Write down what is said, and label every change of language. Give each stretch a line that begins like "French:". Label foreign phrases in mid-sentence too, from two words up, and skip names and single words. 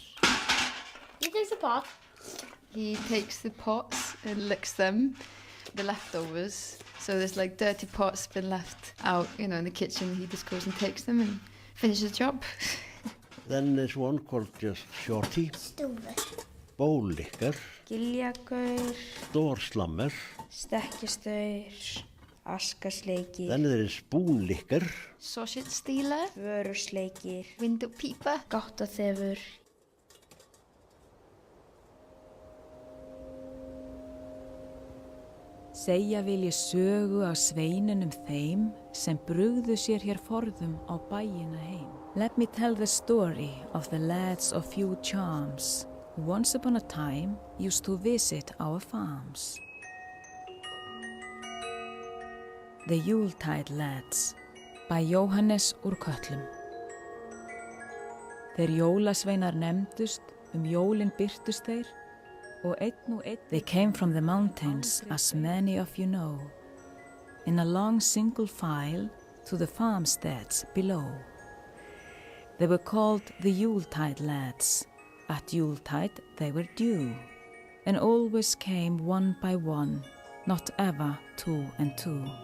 English: He takes the pot. He takes the pots and licks them, the leftovers. So there's like dirty pots been left out, in the kitchen. He just goes and takes them and finishes the job. Then there's one called just shorty. Stúfur. Bólikkar. Giljagaur. Stórslammer. Stekkjastaur. Askasleikir. Then there is búnlikkar. Sausage stealer. Vörusleikir. Window peeper. Gáttaþefur.
Icelandic: Segja vil ég sögu af sveinunum þeim sem brugðu sér hér forðum á bæina heim.
English: Let me tell the story of the lads of few charms who once upon a time used to visit our farms. The Yuletide-lads by Jóhannes úr Kötlum.
Icelandic: Þeir Jólasveinar nefndust, jólin birtust þeir, og einn
English: they came from the mountains, as many of you know, in a long single file to the farmsteads below. They were called the Yuletide-lads. At Yuletide they were due, and always came one by one, not ever two and two.